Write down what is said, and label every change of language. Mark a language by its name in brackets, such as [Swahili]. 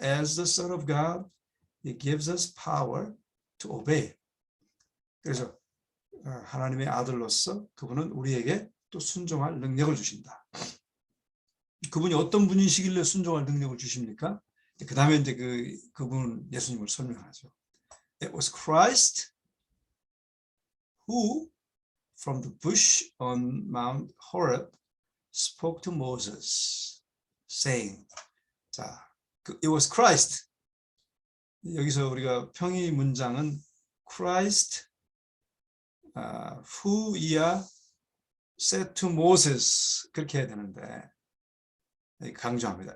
[English] As the Son of God, He gives us power to obey. [Korean] 그래서 하나님의 아들로서 그분은 우리에게 또 순종할 능력을 주신다. 그분이 어떤 분이시길래 순종할 능력을 주십니까? 그 다음에 이제 그분 예수님을 설명하죠. [English] It was Christ who from the bush on Mount Horeb spoke to Moses, saying. 자, it was Christ. [Korean] 여기서 우리가 평의 문장은 [English] Christ who said to Moses [Korean] 그렇게 해야 되는데 강조합니다.